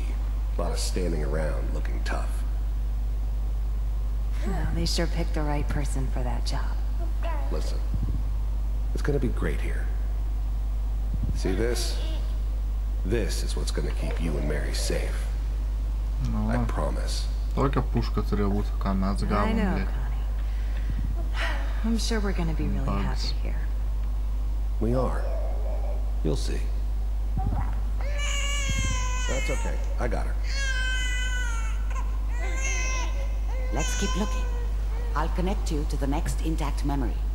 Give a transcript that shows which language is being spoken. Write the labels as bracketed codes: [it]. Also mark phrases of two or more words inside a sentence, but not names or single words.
[en] A lot of standing around looking tough. Well, they sure picked the right person for that job. Listen, it's gonna be great here. See this? This is what's gonna keep you and Mary safe. No. I promise. [lt] Tokia puška turėjo būti, ką mes gavom. [en] I know, Connie. I'm sure we're gonna be really happy here. We are. You'll see. That's okay. I got her. Let's keep looking. I'll connect you to the next intact memory.